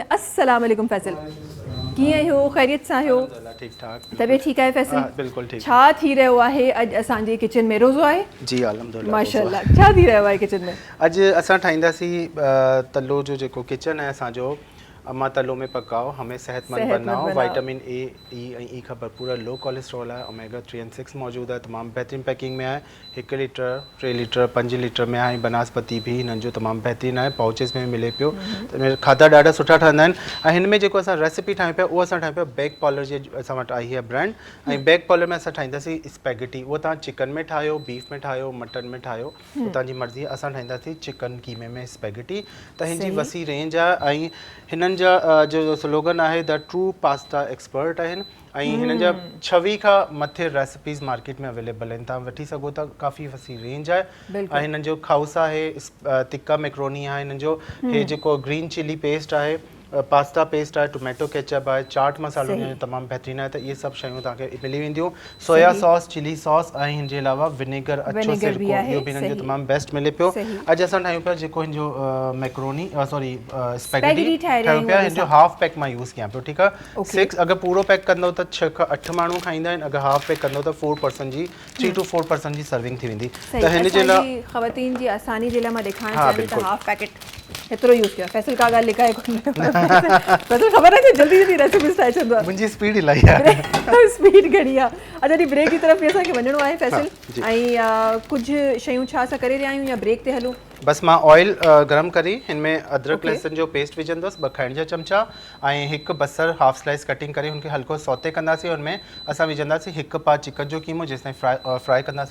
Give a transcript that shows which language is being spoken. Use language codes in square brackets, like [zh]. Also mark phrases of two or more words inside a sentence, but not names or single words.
[ar] السلام عليكم [sd] फैसल, कीअं आहियो? ख़ैरियत सां आहियो? ठीक ठाक। तबियत ठीकु आहे फैसल? बिल्कुल ठीक। छा थी रहियो आहे अॼु असांजे किचन में? रोज़ो आहे? जी अल्हम्दुलिल्लाह। माशाअल्लाह। छा थी रहियो आहे किचन में? अॼु असां ठाहींदासीं तलो जो जेको किचन आहे असांजो, [ur] اماں تلو میں پکاؤ، ہمیں صحت مند بناؤ، وٹامن اے، ای کا بھرپور [en] low cholesterol [ur] ہے، اومیگا 3 اور 6 موجود ہے، تمام بہترین پیکنگ میں ہے. 1 لیٹر، 3 لیٹر، 5 لیٹر میں ہے. [sd] बनस्पति भी हिननि जो तमाम बेहतरीन है, पाउचेस में मिले पियो। खाधा ॾाढा सुठा ठहंदा आहिनि। ऐं हिन में जेको असां रेसिपी ठाहियूं पिया उहो असां ठाहियूं पिया बैग पॉलर जे असां वटि आई आहे ब्रांड। ऐं बैग पॉलर में असां ठाहींदासीं स्पैगेटी। उहो तव्हां चिकन में ठाहियो, बीफ में ठाहियो, मटन में ठाहियो, उहो तव्हांजी मर्ज़ी आहे। असां ठाहींदासीं चिकन कीमे में स्पैगेटी। त हिन जी वसी रेंज आहे। ऐं हिननि जा जो स्लोगन आहे [en] the true pasta expert [sd] आहिनि। ऐं हिननि जा 26 खां मथे रेसिपीज़ मार्केट में अवेलेबल आहिनि, तव्हां वठी सघो था। काफ़ी वसी रेंज आहे। ऐं हिननि जो खाउसा आहे, तिक्का मैक्रोनी आहे, हिननि जो हे जेको [en] green chili paste [sd] आहे, [en] pasta paste [sd] आहे, [en] tomato ketchup [sd] आहे, चाट मसालो तमामु बहितरीनु आहे। त इहे सभु शयूं तव्हांखे मिली वेंदियूं। [en] soya sauce, chili sauce [sd] ऐं हिन जे अलावा विनेगर, अछो सिरको, इहो बि हिननि जो तमामु बेस्ट मिले पियो। अॼु असां ठाहियूं पिया जेको हिन जो [en] macaroni sorry spaghetti [sd] ठाहियूं पिया। हिन जो [en] half pack [sd] मां यूज़ कयां पियो, ठीकु आहे। 6 अगरि पूरो पैक कंदो त 6 खां 8 माण्हू खाईंदा आहिनि। अगरि [en] half pack [sd] कंदो त 4% जी 3 to 4% जी सर्विंग थी वेंदी। त हिन जे लाइ ख़वातीन जी आसानी जे लाइ मां ॾेखारणु चाहियां थी त [en] half packet [sd] एतिरो यूज़ कयो। फैसल का ॻाल्हि लिकाए कोन्हे, [ur] مطلب خبر ہے کہ جلدی جلدی ریسیپیز [sd] ठाहे छॾंदो आहे। मुंहिंजी स्पीड इलाही आहे। स्पीड घणी आहे। अच्छा, [en] the break [ur] کی طرف [sd] बि असांखे वञिणो आहे फैसल। ऐं कुझु शयूं छा असां करे रहिया आहियूं या ब्रेक ते हलूं? बस मां ऑयल गरम करी हिन में अदरक लहसुन जो पेस्ट विझंदुसि, 2 खाइण जा चमचा ऐं 1 बसर [en] half slice cutting [sd] करे हुनखे हल्को सौते कंदासीं। हुनमें असां विझंदासीं 1 पा चिकन जो कीमो, जेसिताईं फ्राई कंदासीं।